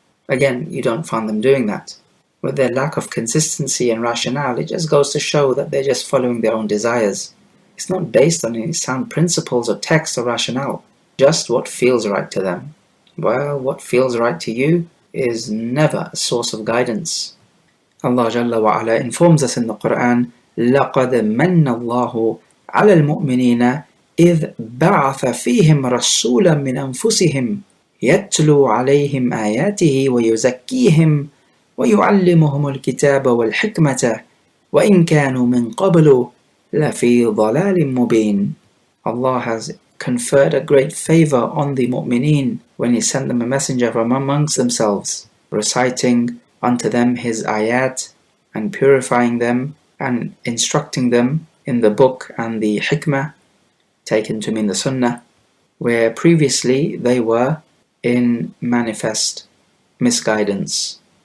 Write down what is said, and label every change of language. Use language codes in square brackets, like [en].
[en] Again, you don't find them doing that. With their lack of consistency and rationale, it just goes to show that they're just following their own desires. It's not based on any sound principles or text or rationale, just what feels right to them. Well, what feels right to you is never a source of guidance. Allah Jalla wa Ala informs us in the Quran, [ar] لَقَدْ مَنَّ اللَّهُ عَلَى الْمُؤْمِنِينَ إِذْ بَعَثَ فِيهِمْ رَسُولًا مِنْ أَنفُسِهِمْ يَتْلُو عَلَيْهِمْ آيَاتِهِ وَيُزَكِّيهِمْ وَيُعَلِّمُهُمُ الْكِتَابَ وَالْحِكْمَةَ وَإِنْ كَانُوا مِنْ قَبْلُ لَفِي ضَلَالٍ مُبِينٍ. [en] Allah has conferred a great favor on the mu'mineen when He sent them a messenger from amongst themselves, reciting unto them His ayat and purifying them and instructing them in the book and the hikmah, taken to mean the sunnah, where previously they were in manifest misguidance.